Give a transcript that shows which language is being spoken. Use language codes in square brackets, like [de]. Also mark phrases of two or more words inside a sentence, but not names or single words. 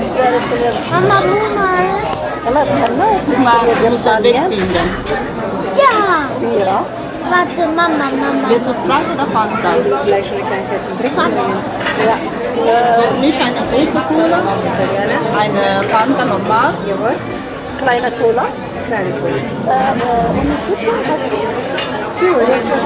[de] Mama, Mama. [ar] يلا دخلنا بيتزارية ديال الطاليان [de] Ja. [ar] كبيرة [de] Warte, Mama, Mama. Willst du Sprite oder Fanta? Vielleicht eine Kleinigkeit zum Trinken. Ja. Für mich eine große Cola, Sehr gerne. eine Fanta normal. Jawohl. Kleine Cola. Kleine Cola. Ohne Zucker? Zucker.